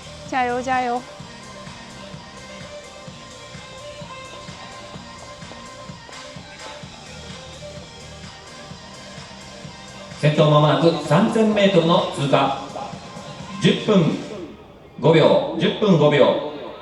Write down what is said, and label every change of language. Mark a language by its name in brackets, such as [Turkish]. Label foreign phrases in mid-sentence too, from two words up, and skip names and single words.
[Chinese] 加油加油！ [Japanese] 先頭まもなく3000メートルの通過。10分5 秒、10分5秒。